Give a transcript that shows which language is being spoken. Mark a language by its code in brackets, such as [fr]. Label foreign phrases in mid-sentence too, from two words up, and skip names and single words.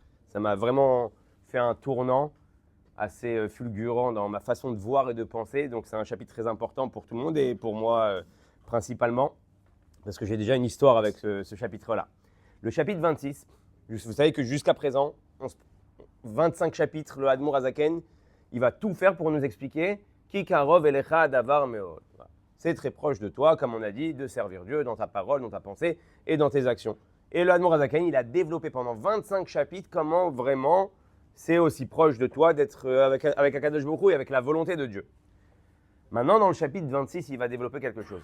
[fr] Ça m'a vraiment fait un tournant assez fulgurant dans ma façon de voir et de penser. Donc c'est un chapitre très important pour tout le monde et pour moi principalement, parce que j'ai déjà une histoire avec ce chapitre-là. Le chapitre 26, vous savez que jusqu'à présent, 25 chapitres, le Admour Azaken, il va tout faire pour nous expliquer [he] כי קרוב אליך דבר מאד. [fr] C'est très proche de toi, comme on a dit, de servir Dieu dans ta parole, dans ta pensée et dans tes actions. Et le Admour Azaken, il a développé pendant 25 chapitres comment vraiment c'est aussi proche de toi d'être avec [he] הקדוש ברוך הוא [fr] et avec la volonté de Dieu. Maintenant, dans le chapitre 26, il va développer quelque chose.